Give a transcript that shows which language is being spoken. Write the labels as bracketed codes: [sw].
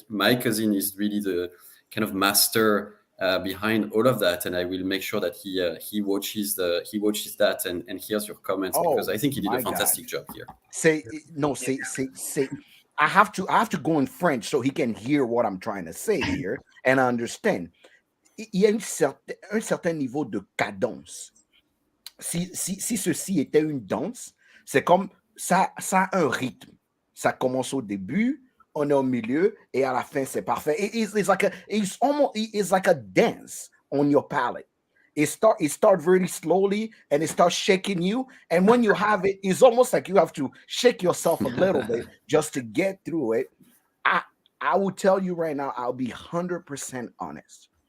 [en] My cousin is really the kind of master behind all of that, and I will make sure that he watches that and hears your comments because oh I think he did a my God. fantastic job here. Say no, say. I have to go in French so he can hear what I'm trying to say here and understand. [fr] Il y a un certain niveau de cadence. Si ceci était une danse, c'est comme ça a un rythme. Ça commence au début, on est au milieu, et à la fin, c'est parfait. [en] It's like a dance on your palate. It start very slowly and it starts shaking you. And when you have it, it's almost like you have to shake yourself a little bit just to get through it. I I will tell you right now, I'll be 100% honest.